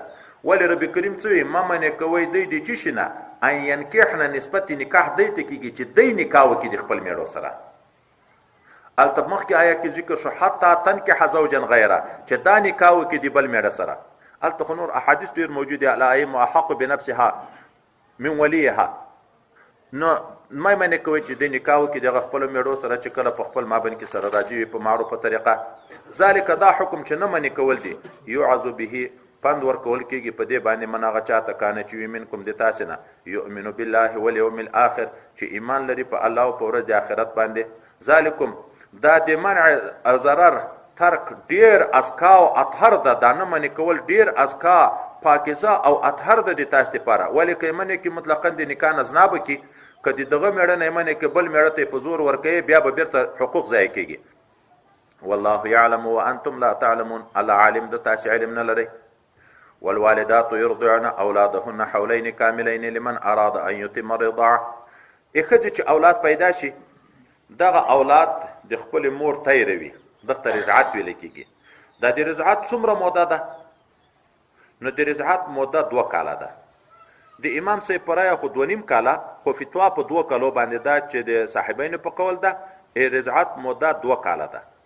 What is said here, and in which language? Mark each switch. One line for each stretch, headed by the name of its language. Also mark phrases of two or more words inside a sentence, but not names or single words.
Pashto: ولې رب کریم څه وایي؟ مه منې کوئ دی د څه شي نه،
Arabic: ان ینکحن،
Pashto: نسبت نکاح دی ته کېږي چې دی نکاح وکړي د خپل مېړو سره. هلته مخکې آیه کې ذکر شو
Arabic: حتی تنکح زوجا غیره،
Pashto: چې دا نکاح وکړي د بل مېړه سره. هلته خو نور احادیث ډېر موجود دي،
Arabic: الائمه احق بنفسها من ولیها.
Pashto: نو مه منې کوئ چې دی نکاح وکړي دغه خپلو مېړو سره چې کله په خپل مابین کې سره راضي وي په معروفه طریقه. ذلک، دا حکم چې نه منې کول دي،
Arabic: یوعظ به،
Pashto: پند ورکول کېږي په دې باندې من هغه چاته کانه چې وي منکم د تاسې نه،
Arabic: یؤمن بالله والیوم الاخر،
Pashto: چې ایمان لري په الله او په ورځ د آخرت باندې. ذلکم، دا د منع او ضرر ترک ډیر ازکا او اطهر ده، دا نه منې کول ډیر ازکا، پاکیزه او اطهر ده د تاسې دپاره. ولې که یې منې کړي مطلقا د نکاح نه زنا به کړي، که د دغه مېړه نه یې منې کړي بل مېړه ته یې په زور ورکوي، بیا به بیرته حقوق ضایع کېږي.
Arabic: والله یعلم وانتم لا تعلمون،
Pashto: الله عالم ده تاسې علم نه لرئ.
Arabic: والوالدات يرضعن اولادهن حولين كاملين لمن اراد ان يتم الرضاعه.
Pashto: ښځې چې اولاد پیدا شي، دغه اولاد د خپل مور تیروي، دغه ته رضعت ویل کېږي. دا د رضعت څومره موده ده؟ نو د رضعت موده 2 کاله ده. د امام صاحب په رایه خو 2.5 کاله، خو فتوا په 2 کالو باندې ده چې د صاحبینو په قول ده رضعت موده 2 کاله ده.